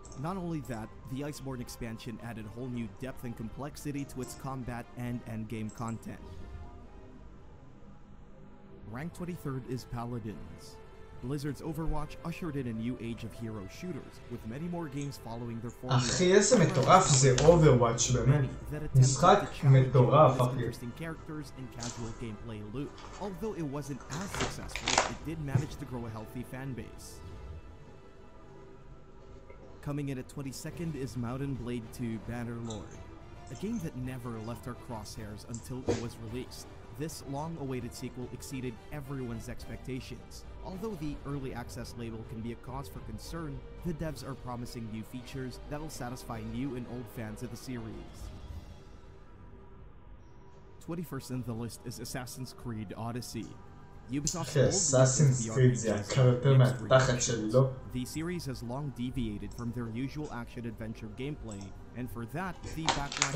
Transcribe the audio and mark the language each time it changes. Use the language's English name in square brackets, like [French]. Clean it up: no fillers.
[English] Not only that, the Iceborne expansion added whole new depth and complexity to its combat and endgame content. Rank 23rd is Paladins. Blizzard's Overwatch ushered in a new age of hero shooters, with many more games following their formula. [Hebrew] אחי, איזה מטורף זה Overwatch, באמת. משחק מטורף, אחי. [English] Interesting characters and casual gameplay loop. Although it wasn't as successful, it did manage to grow a healthy fan base. Coming in at 22nd is Mountain Blade 2 Bannerlord, a game that never left our crosshairs until it was released. This long-awaited sequel exceeded everyone's expectations. Although the early access label can be a cause for concern, the devs are promising new features that will satisfy new and old fans of the series. 21st on the list is Assassin's Creed Odyssey. Ubisoft's [Hebrew] Assassin's Creed זה יקר יותר מהתחת שלי, לא? [English] The series has long deviated from their usual action-adventure gameplay, and for that, the backlash...